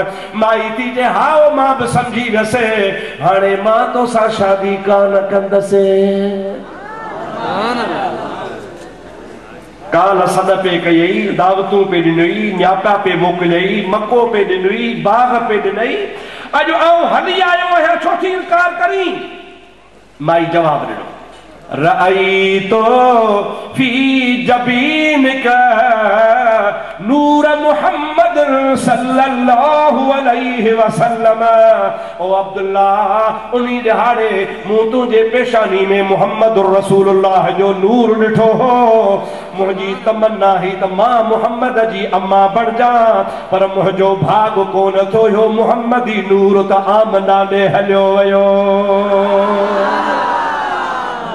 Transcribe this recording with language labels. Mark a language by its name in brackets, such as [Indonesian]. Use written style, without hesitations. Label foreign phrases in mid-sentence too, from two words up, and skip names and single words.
[Sindhi] माई थी चए हाओ मां बि सम्झी वियसि, हाणे मां तो सां शादी कान कंदसि। काल सॾ पे कयई, दावतूं पे ॾिनई, न्यापा पे मोकिलियई, मको पे ॾिनई, बाग पे ॾिनई, अॼु आऊं हली आयो आहियां, छो थी इनकार करी? माई जवाब ॾिनो, [Arabic] رأيت في جبينك نور محمد صلى الله عليه وسلم. [Sindhi] ओ अब्दुल्ला उन्हीं ॾिहाड़े मूं तुंहिंजे पेशानी में मुहम्मद रसूलुल्लाह जो नूर ॾिठो हो। मुंहिंजी तमन्ना ही त मां मुहम्मद जी अम्मा बणिजां, पर मुंहिंजो भाग कोन थियो, मुहम्मदी नूर त आमिना ॾे हलियो वियो।